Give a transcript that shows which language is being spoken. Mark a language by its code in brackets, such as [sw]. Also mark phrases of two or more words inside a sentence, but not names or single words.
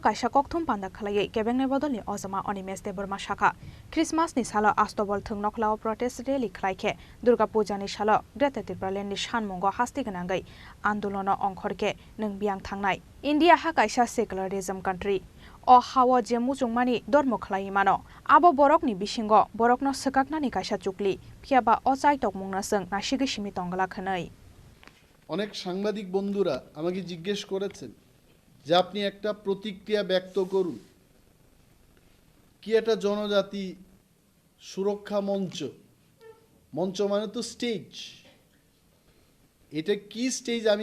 [trp] कायसा कक्थुम पान्दा खलायै केबेंनाय बदलनि अजमा अनिमेश देबबर्मा शाखा क्रिसमासनि सालो आस्तबल थंनो खलाव [en] protest rally [trp] खलायखे दुर्गा पूजानि सालो ग्रेटर त्रिपुरालेण्डनि सानमुंगो हास्ते गोनांगै आन्दोलन अंखरके नों बियां थांनाय इंडिया हा कायसा [en] secularism country [trp] अ हाव जे मुजुंमानि धर्म खलायमानो आबो बरकनि बिसिंगो बरकनो सकाकनानि कायसा चुकली फियाबा अचाइटक मुंनो जों नासिगै सिमी तंगला खनै [bn] অনেক সাংবাদিক বন্ধুরা আমাকে জিজ্ঞেস করেছেন যে আপনি একটা প্রতিক্রিয়া ব্যক্ত করুন কি এটা জনজাতি সুরক্ষা মঞ্চ মঞ্চ মানে তো স্টেজ এটা কি স্টেজ আমি